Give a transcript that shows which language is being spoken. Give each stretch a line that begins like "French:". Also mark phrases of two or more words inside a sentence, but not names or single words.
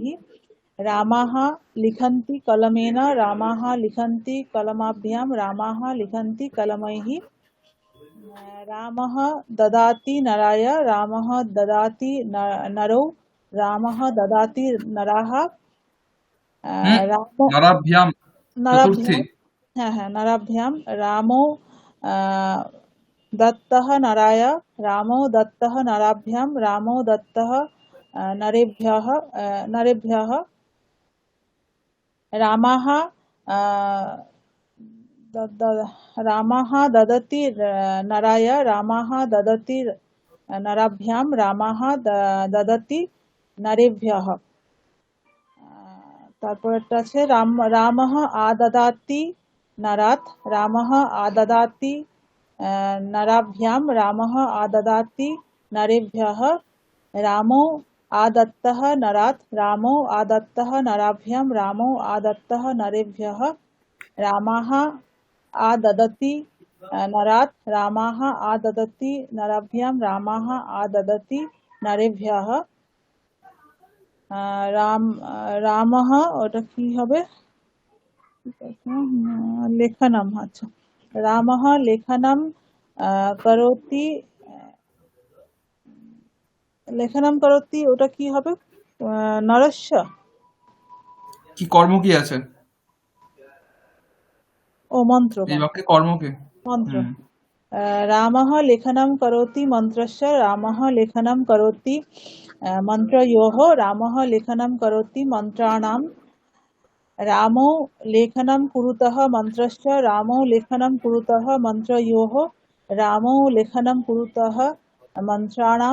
Sanskrit: रामाः लिखन्ति कलमेन। रामाः लिखन्ति कलमाभ्यां। रामाः लिखन्ति कलमैः। रामः ददाति नराय। रामः ददाति नरौ। रामः ददाति नराः। হুম। राम নরাভ্যাম চতুর্থী। नराभ्यां।
Bangla: হ্যাঁ হ্যাঁ,
Sanskrit: नराभ्यां। रामो दत्तः नराय। रामो दत्तः नराभ्यां। रामो दत्तः नरेभ्यः। रामाः रामाः ददति नराय। रामाः ददति नराभ्यां। रामाः ददति नरेभ्यः।
Bangla: তারপরেরটা আছে
Sanskrit: রামः आददाति नरात्। रामः आददाति नराभ्यां। रामः आददाति नरेभ्यः। रामो आदत्तः नरात्। रामो आदत्तः नराभ्यां। रामो आदत्तः नरेभ्यः। रामाः आददति नरात्। रामाः आददति नराभ्यां। रामाः आददति नरेभ्यः।
Bangla: রামः ওটা কি হবে?
Sanskrit: লেখনম। আচ্ছা, রামः লেখনম করোতি। লেখনম করোতি
Bangla: ওটা কি হবে?
Sanskrit: নরস্য।
Bangla: কি কর্ম কি আছে ও মন্ত্র এই বাক্যে? কর্ম কি? মন্ত্র। হুম।
Sanskrit: रामः लेखनं करोति मन्त्रस्य। रामः लेखनं करोति मन्त्रयोः। रामः लेखनं करोति मन्त्राणां। रामो लेखनं कुरुतः मन्त्रस्य। रामो लेखनं कुरुतः मन्त्रयोः। रामो लेखनं कुरुतः मन्त्राणां।